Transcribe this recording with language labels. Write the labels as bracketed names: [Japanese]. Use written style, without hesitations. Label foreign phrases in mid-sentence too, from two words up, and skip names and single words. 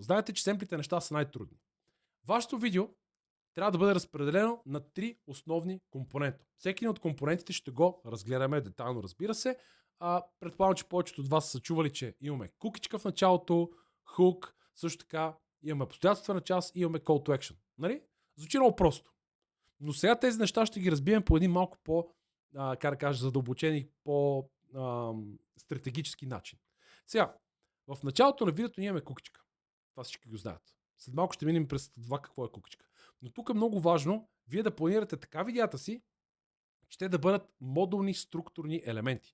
[Bulgarian] Знаете, че семплите неща са най-трудни. Вашето видео трябва да бъде разпределено на 3 основни компонента. Всеки един от компонентите ще го разгледаме детайлно, разбира се. Предполагам, че повечето от вас са чували, че имаме кукичка в началото, хук, също така имаме обстоятелствена част и имаме [English] call to action. [Bulgarian] Нали? Звучи много просто. Но сега тези неща ще ги разбием по един малко по, как да кажа, задълбочен и по-стратегически начин. Сега, в началото на видеото ние имаме кукичка. Това всички го знаят. След малко ще минем през това какво е кукичка. Но тук е много важно вие да планирате така видеята си, че те да бъдат модулни структурни елементи.